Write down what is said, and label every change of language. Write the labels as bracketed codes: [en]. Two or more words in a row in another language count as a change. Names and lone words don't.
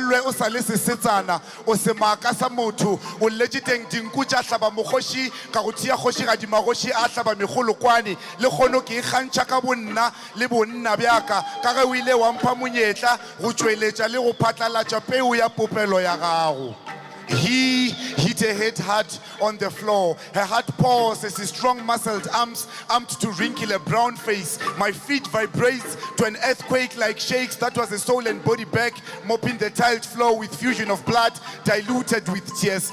[nso] lwe o sa le sesetsana o se maaka sa motho o legiteng dinku tša hlaba mogoši ka go thia kgoši ga dimagoši a hlaba megolokwane le kgono ke ikgantšha ka bonna le bonna bjaka ka ge o ile wa mpha monyetla go tšweletša le go phatlalatša peu ya popelo ya gago. [en] He hit her head hard on the floor. Her heart paused as his strong muscled arms armed to wrinkle a brown face. My feet vibrates to an earthquake-like shakes. That was a soul and body back, mopping the tiled floor with fusion of blood diluted with tears.